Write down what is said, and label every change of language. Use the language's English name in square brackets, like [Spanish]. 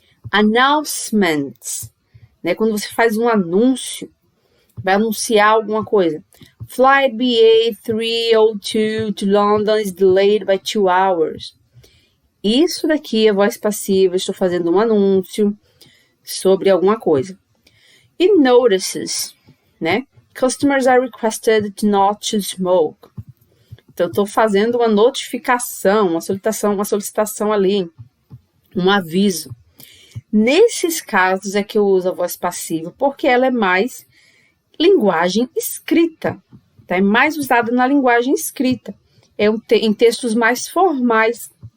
[Portuguese] Announcements, né? Quando você faz um anúncio, vai anunciar alguma coisa. [English] Flight BA302 to London is delayed by 2 hours. [Portuguese] Isso daqui é voz passiva, estou fazendo um anúncio sobre alguma coisa. E notices, né? [English] Customers are requested to not to smoke. [Portuguese] Então, estou fazendo uma notificação, uma solicitação ali, um aviso. Nesses casos é que eu uso a voz passiva, porque ela é mais linguagem escrita, tá? É mais usada na linguagem escrita, em textos mais formais.